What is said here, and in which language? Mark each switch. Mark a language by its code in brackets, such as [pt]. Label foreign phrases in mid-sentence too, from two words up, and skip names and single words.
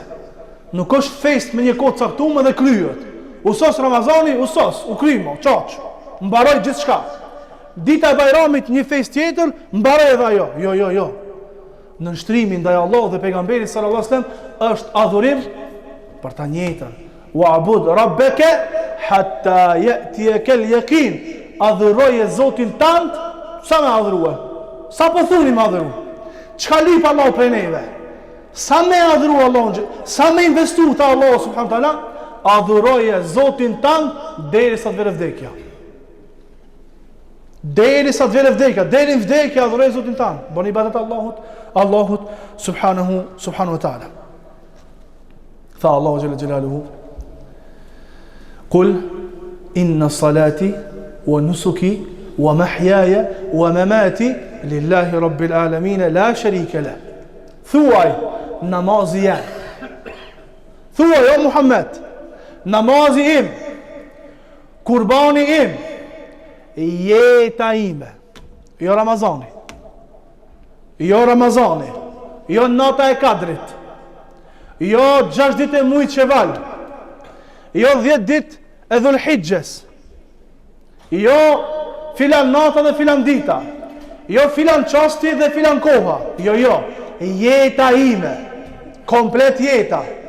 [sq] Nuk është fest me një kohë caktuar dhe kryhet. Usos Ramazani, u krymo, çaq. Mbaroi gjithçka. Dita e Bajramit një fest tjetër, mbaroi edhe ajo. Jo. Në nështrimin ndaj Allahut dhe pejgamberit [ar] صلى الله عليه وسلم [sq] është adhurim për ta njëjtën. [ar] واعبد ربك حتى يأتيك اليقين. [sq] Adhuroje Zotin tant, sa me adhurua? Sa po thuni me adhuru? Çka lip Allahu prej neve? Sa me adhuru Allahun? Sa me investu te Allahu [ar] سبحانه وتعالى? [sq] Adhuroje Zotin tant derisa të vere vdekja. Derisa të vere vdekja, deri në vdekje adhuroje Zotin tant. Bani ibadet Allahut [ar] سبحانه وتعالى. Tha Allahu جل جلاله: قل إن صلاتي ونسكي ومحياي ومماتي لله رب العالمين لا شريك له. [sq] Thuaj, namazi jem. Thuaj, o Muhammed, namazi im, kurbani im, jeta ime, jo Ramazani, jo Ramazani, jo nata e Kadrit, jo 6 ditë e mujt Sheval, jo 10 ditë e Dhulhijhes, jo filan nata dhe filan dita, jo filan qasti dhe filan koha, jo, jeta ime, komplet jeta.